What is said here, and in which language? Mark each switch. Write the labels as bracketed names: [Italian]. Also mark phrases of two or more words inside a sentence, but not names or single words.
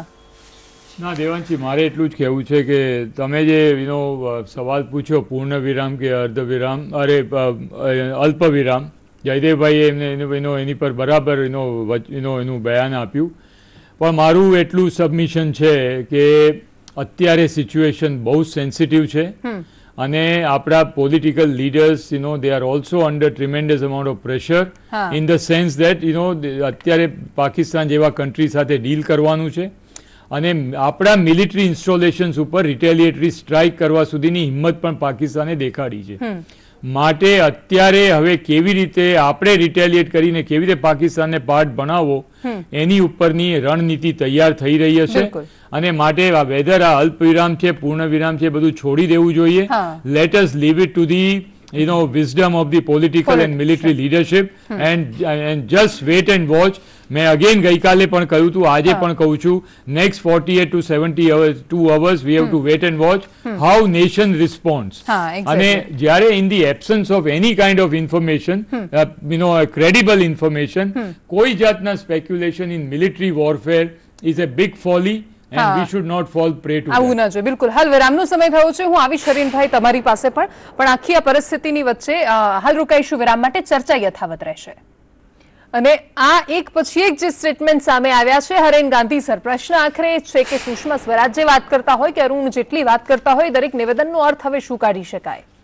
[Gujarati] ના દેવાંશી, મારે એટલું જ કહેવું છે કે તમે જે સવાલ પૂછ્યો પૂર્ણ વિરામ કે અર્ધ વિરામ, અરે અલ્પ વિરામ, જયદેવભાઈએ એની પર બરાબર એનું બયાન આપ્યું. પણ મારું એટલું સબમિશન છે કે અત્યારે સિચ્યુએશન બહુ સેન્સિટિવ છે અને આપણા [English] political leaders they are also under tremendous amount of pressure in the sense that [Gujarati] અત્યારે પાકિસ્તાન જેવા કન્ટ્રી સાથે ડીલ કરવાનું છે અને આપણા [English] military installations [Gujarati] ઉપર [English] retaliatory strike [Gujarati] કરવા સુધીની હિંમત પણ પાકિસ્તાને દેખાડી છે. માટે અત્યારે હવે કેવી રીતે આપણે રિટેલિએટ કરીને કેવી રીતે પાકિસ્તાનને પાર્ટ બનાવવો એની ઉપરની રણનીતિ તૈયાર થઈ રહી હશે. અને માટે વેધર આ અલ્પ વિરામ છે, પૂર્ણ વિરામ છે, બધું છોડી દેવું જોઈએ. [English] let us leave it to the wisdom of the political and military leadership and just wait and watch. [Gujarati] મેં અગેન ગઈકાલે પણ કહ્યું હતું, આજે પણ કહું છું, [English] next 48 to 72 hours we have to wait and watch how nation responds. [Gujarati] અને જ્યારે [English] in the absence of any kind of information, credible information, [Gujarati] કોઈ જાતના [English] speculation in military warfare is a big folly. And we should not fall prey to [Gujarati] આવું ના જોઈએ. બિલકુલ. હાલ વિરામનો સમય થયો છે. હું આવી શરીનભાઈ તમારી પાસે પણ આખી આ પરિસ્થિતિની વચ્ચે હાલ રોકાઈશું વિરામ માટે. ચર્ચા યથાવત રહેશે. અને આ એક પછી એક જે સ્ટેટમેન્ટ સામે આવ્યા છે હરેન ગાંધી સર, પ્રશ્ન આખરે છે કે સુષ્મા સ્વરાજ જે વાત કરતા હોય કે અરુણ જેટલી વાત કરતા હોય, દરેક નિવેદનનો અર્થ હવે શું કાઢી શકાય?